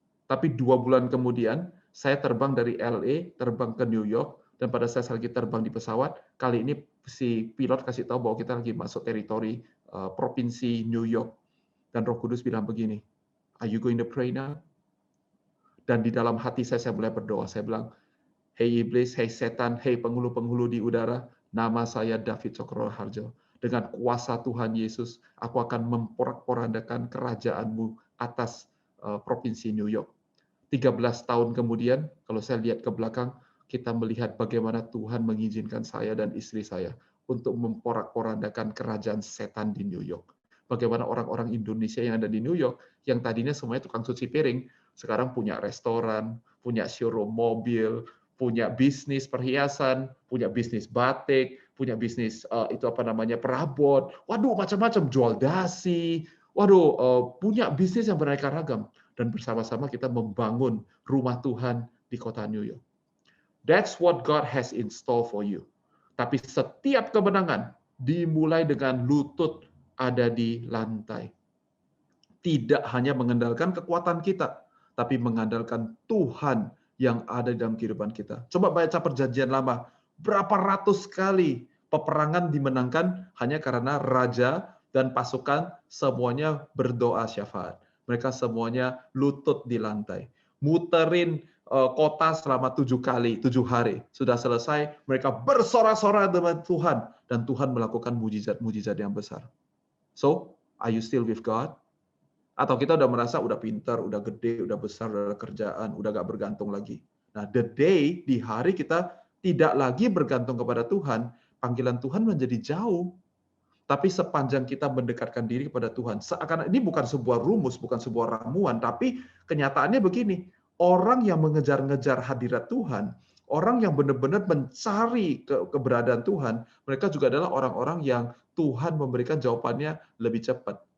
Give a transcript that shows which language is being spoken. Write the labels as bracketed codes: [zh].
[id] Tapi 2 bulan kemudian, saya terbang dari LA, terbang ke New York, dan pada saat lagi terbang di pesawat, kali ini si pilot kasih tahu bahwa kita lagi masuk teritori provinsi New York. Dan Roh Kudus bilang begini, [en] are you going to pray now? [id] Dan di dalam hati saya mulai berdoa. Saya bilang, hei iblis, hei setan, hei penghulu-penghulu di udara, nama saya David Cokro Raharjo. Dengan kuasa Tuhan Yesus, aku akan memporak-porandakan kerajaanmu atas provinsi New York. 13 tahun kemudian, kalau saya lihat ke belakang, kita melihat bagaimana Tuhan mengizinkan saya dan istri saya untuk memporak-porandakan kerajaan setan di New York. Bagaimana orang-orang Indonesia yang ada di New York, yang tadinya semuanya tukang cuci piring, sekarang punya restoran, punya showroom mobil, punya bisnis perhiasan, punya bisnis batik, punya bisnis perabot, waduh macam-macam, jual dasi, waduh punya bisnis yang beraneka ragam, dan bersama-sama kita membangun rumah Tuhan di kota New York. [en] That's what God has in store for you. [id] Tapi setiap kemenangan dimulai dengan lutut ada di lantai. Tidak hanya mengandalkan kekuatan kita, tapi mengandalkan Tuhan yang ada dalam kehidupan kita. Coba baca Perjanjian Lama, berapa ratus kali peperangan dimenangkan hanya karena raja dan pasukan semuanya berdoa syafaat. Mereka semuanya lutut di lantai. Muterin kota selama 7 hari. Sudah selesai, mereka bersorak-sorak dengan Tuhan. Dan Tuhan melakukan mujizat-mujizat yang besar. [en] So, are you still with God? [id] Atau kita udah merasa udah pintar, udah gede, udah besar, udah ada kerjaan, udah gak bergantung lagi. Nah, [en] the day, [id] di hari kita tidak lagi bergantung kepada Tuhan, panggilan Tuhan menjadi jauh. Tapi sepanjang kita mendekatkan diri kepada Tuhan, seakan ini bukan sebuah rumus, bukan sebuah ramuan, tapi kenyataannya begini, orang yang mengejar-ngejar hadirat Tuhan, orang yang benar-benar mencari keberadaan Tuhan, mereka juga adalah orang-orang yang Tuhan memberikan jawabannya lebih cepat.